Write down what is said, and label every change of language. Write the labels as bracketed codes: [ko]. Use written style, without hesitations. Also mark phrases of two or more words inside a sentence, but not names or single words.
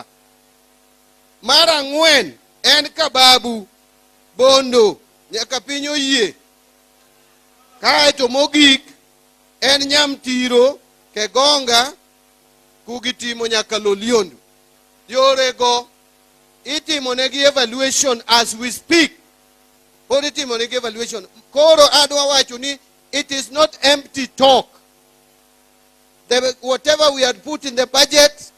[luo] Mar ang'wen en Kababu Bondo nyaka piny Oyie. Kaeto mogik en Nyamtiro Kegonga kugitimo nyaka Loliondo. Yorego itimo negi [en] evaluation as we speak. [luo] Pod itimo negi evaluation. Koro adwa wacho ni [en] it is not empty talk. Whatever we had put in the budget,